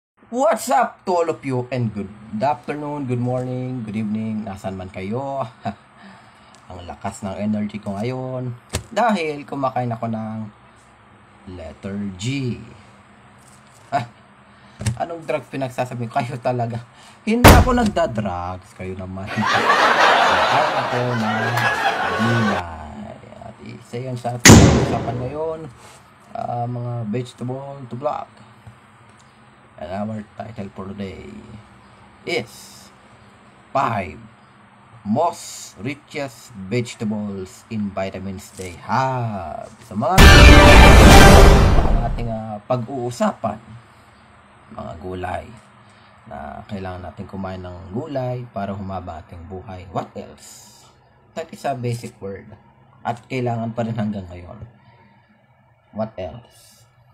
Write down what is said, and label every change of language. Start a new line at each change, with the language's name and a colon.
English: What's up to all of you, and good afternoon, good morning, good evening,
Filipino: nasan man kayo. Ang lakas ng energy ko ngayon dahil kumakain ako ng letter G. Anong drug pinagsasabi ko? Kayo talaga. Hindi ako nagda-drugs, kayo naman. Kumakain ako ng gulay. At isa yan sa ating usapan ngayon, mga vegetable to block.
English: And our title for today is 5 most richest vegetables in vitamins they have.
Filipino: Sa mga ating pag-uusapan, mga gulay na kailangan natin kumain ng gulay para humaba ating buhay.
English: What else? That is a basic word
Filipino: at kailangan pa rin hanggang ngayon.
English: What else?